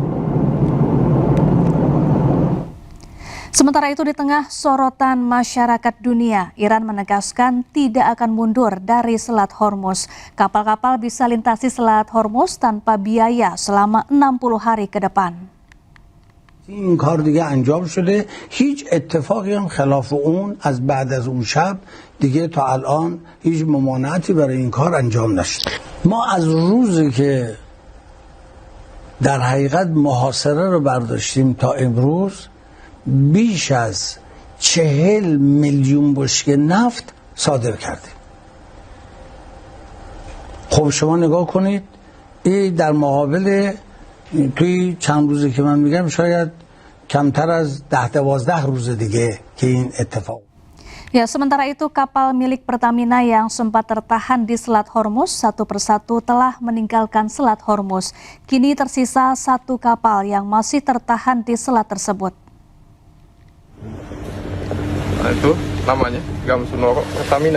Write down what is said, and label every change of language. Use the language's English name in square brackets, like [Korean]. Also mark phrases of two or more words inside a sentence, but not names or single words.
[Indonesian] Sementara itu di tengah sorotan masyarakat dunia, Iran menegaskan tidak akan mundur dari Selat Hormuz. Kapal-kapal bisa lintasi Selat Hormuz tanpa biaya selama 60 hari ke depan. [Persian] این کار دیگه انجام شده هیچ اتفاقی هم خلاف اون از بعد از اون شب دیگه تا الان هیچ ممانعتی برای این کار انجام نشده ما از روزی که در حقیقت محاصره رو برداشتیم تا امروز بیش از 40 میلیون بشکه نفت صادر کردیم خب شما نگاه کنید این در مقابل توی چند روزی که من میگم شاید کمتر از 10-12 روز دیگه که این اتفاق. [Indonesian] Ya, sementara itu kapal milik Pertamina yang sempat tertahan di Selat Hormuz satu persatu telah meninggalkan Selat Hormuz. Kini tersisa satu kapal yang masih tertahan di selat tersebut. Nah, itu namanya Gamsunoro Pertamina.